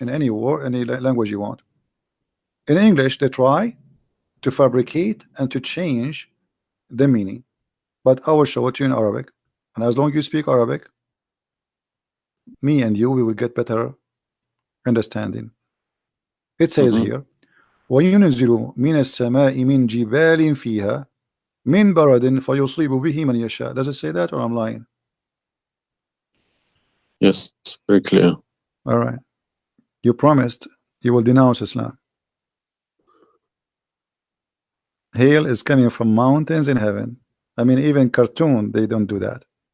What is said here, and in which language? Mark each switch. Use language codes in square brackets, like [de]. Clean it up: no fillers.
[en] In any word, any language you want. In English, they try to fabricate and to change the meaning, but I will show it to you in Arabic, and as long as you speak Arabic, me and you, we will get better understanding. It says here, [ar] وَيُنْزِلُ مِنَ السَّمَاءِ مِنْ جِبَالٍ فِيهَا مِنْ بَرَدٍ فَيُصِيبُ بِهِ مَنْ يَشَاءُ. [en] Does it say that, or I'm lying? Yes, very clear. All right. You promised you will denounce Islam. Hail is coming from mountains in heaven. I mean, even cartoon, they don't do that.